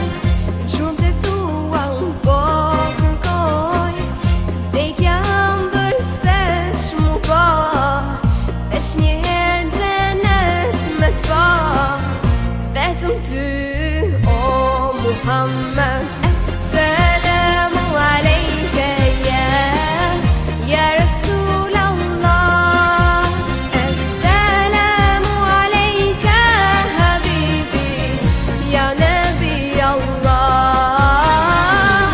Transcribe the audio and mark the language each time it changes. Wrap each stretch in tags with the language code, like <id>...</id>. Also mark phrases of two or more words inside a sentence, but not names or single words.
<sq>gjurmë të tua unë po kërkoj, vdekja ëmbël se shmu po, veç një herë xhenet me t'pa, vetëm ty o Muhammed.</sq> <ar>السلام عليك يا رسول الله، السلام عليك حبيبي يا نبي الله.</ar>